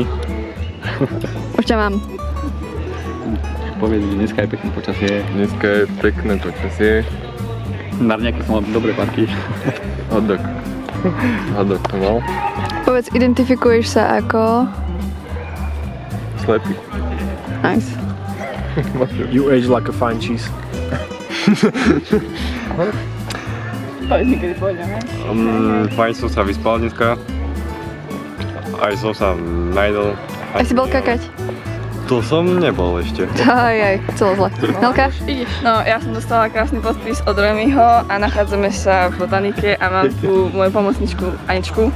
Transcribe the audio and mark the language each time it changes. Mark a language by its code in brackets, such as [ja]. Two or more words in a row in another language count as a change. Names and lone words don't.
[sk] Už ťa mám. Povedz, že dneska je pekné počasie. Dneska je pekné počasie. Na nejaké som mal dobré parky. Hodok to mal. Povedz, identifikuješ sa ako... Slepý. Nice. [en] You age like a fine cheese. [sk] Fajn som sa vyspal dneska. Aj som sa najedol. A si bol kakať? To som nebol ešte. Aj, celé zle. Nelka? No, ja som dostala krásny podpis od Remyho a nachádzame sa v botanike a mám tu moju pomocničku Aničku